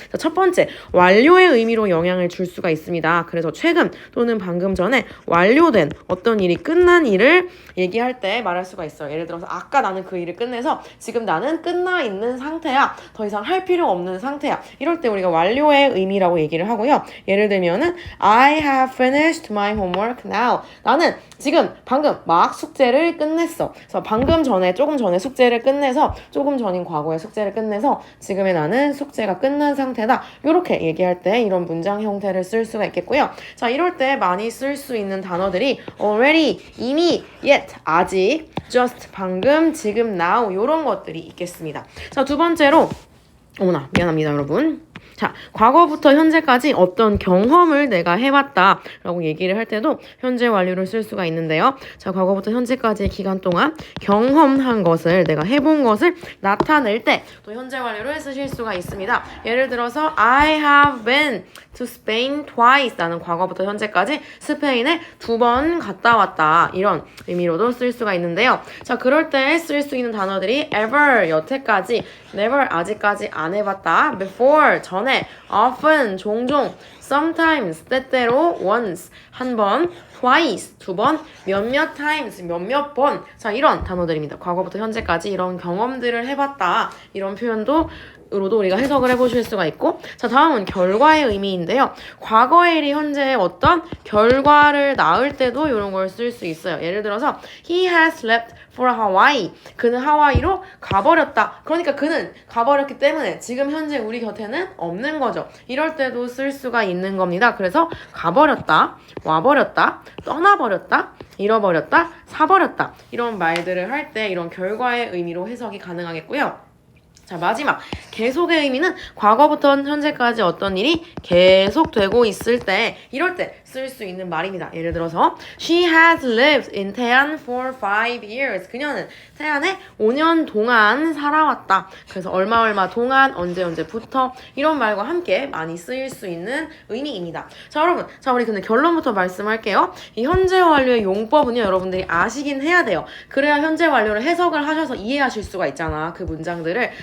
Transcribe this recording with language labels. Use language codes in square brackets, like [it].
[ko] 자, 첫 번째, 완료의 의미로 영향을 줄 수가 있습니다. 그래서 최근 또는 방금 전에 완료된 어떤 일이 끝난 일을 얘기할 때 말할 수가 있어요. 예를 들어서 아까 나는 그 일을 끝내서 지금 나는 끝나 있는 상태야. 더 이상 할 필요 없는 상태야. 이럴 때 우리가 완료의 의미라고 얘기를 하고요. [en] 예를 들면은 I have finished my homework now. [ko] 나는 지금 방금 막 숙제를 끝냈어. 그래서 조금 전에 숙제를 끝내서 조금 전인 과거의 숙제를 끝내서 지금의 나는 숙제가 끝난 상태다. 이렇게 얘기할 때 이런 문장 형태를 쓸 수가 있겠고요. 자, 이럴 때 많이 쓸 수 있는 단어들이 already, 이미, yet, 아직, just, 방금, 지금, now 이런 것들이 있겠습니다. 자, 두 번째로 어머나 미안합니다 여러분. 자, 과거부터 현재까지 어떤 경험을 내가 해봤다 라고 얘기를 할 때도 현재 완료를 쓸 수가 있는데요. 자, 과거부터 현재까지의 기간 동안 경험한 것을 내가 해본 것을 나타낼 때 또 현재 완료를 쓰실 수가 있습니다. [en] 예를 들어서 I have been to Spain twice. [ko] 나는 과거부터 현재까지 스페인에 2번 갔다 왔다. 이런 의미로도 쓸 수가 있는데요. 자, 그럴 때 쓸 수 있는 단어들이 ever, 여태까지, never, 아직까지 안 해봤다, before, 전에, often, 종종, sometimes, 때때로, once, 한 번, twice, 2번, 몇몇 times, 몇몇 번. 자, 이런 단어들입니다. 과거부터 현재까지 이런 경험들을 해봤다. 이런 표현도 로도 우리가 해석을 해보실 수가 있고, 자, 다음은 결과의 의미인데요. 과거의 일이 현재의 어떤 결과를 낳을 때도 이런 걸 쓸 수 있어요. 예를 들어서 [en] he has left for Hawaii. [ko] 그는 하와이로 가버렸다. 그러니까 그는 가버렸기 때문에 지금 현재 우리 곁에는 없는 거죠. 이럴 때도 쓸 수가 있는 겁니다. 그래서 가버렸다, 와버렸다, 떠나버렸다, 잃어버렸다, 사버렸다. 이런 말들을 할 때 이런 결과의 의미로 해석이 가능하겠고요. 자, 마지막 계속의 의미는 과거부터 현재까지 어떤 일이 계속되고 있을 때 이럴 때 쓸 수 있는 말입니다. 예를 들어서 [en] She has lived in 태안 for 5 years. [ko] 그녀는 태안에 5년 동안 살아왔다. 그래서 얼마 동안 언제부터 이런 말과 함께 많이 쓰일 수 있는 의미입니다. 자, 여러분, 자, 우리 근데 결론부터 말씀할게요. 이 현재 완료의 용법은요, 여러분들이 아시긴 해야 돼요. 그래야 현재 완료를 해석을 하셔서 이해하실 수가 있잖아, 그 문장들을.